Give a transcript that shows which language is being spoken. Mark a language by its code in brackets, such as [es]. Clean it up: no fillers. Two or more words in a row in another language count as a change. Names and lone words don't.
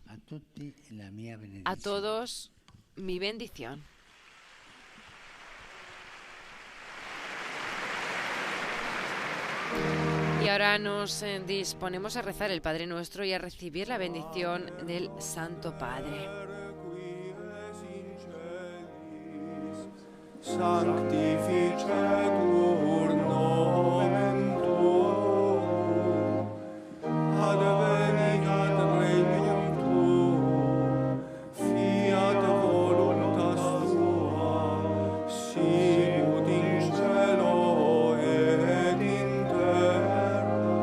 [es] A todos, mi bendición. Y ahora nos disponemos a rezar el Padre Nuestro y a recibir la bendición del Santo Padre. [la] Sanctificetur nomen tuum, adveniat regnum tuum, fiat voluntas tua, sicut in cielo et in terra.